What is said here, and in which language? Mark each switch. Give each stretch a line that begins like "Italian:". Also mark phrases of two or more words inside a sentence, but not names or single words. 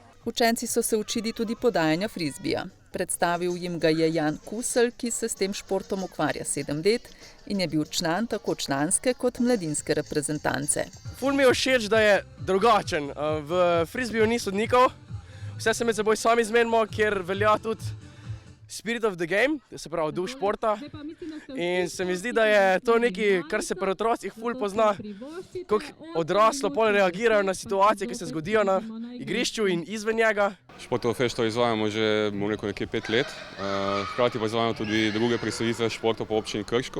Slovenian: Učenci so se učili tudi podajanja frizbija. Predstavil jim ga je Jan Kusel, ki se s tem športom ukvarja 7 let in je bil član tako članske kot mladinske reprezentance. Ful mi je všeč, da je drugačen. V frizbiju ni sodnikov, vse se med seboj sami zmenimo, ker velja tudi
English: spirit of the game,
Slovenian: se pravi duh športa. In se mi zdi, da je to nekaj, kar se pri otrocih ful pozna, kako odraslo pol reagirajo na situacije, ki se zgodijo na igrišču in izven njega. Športofešto izvajamo že nekaj 5 let, hkrati pa izvajamo tudi druge predstavitve športov po občini Krško.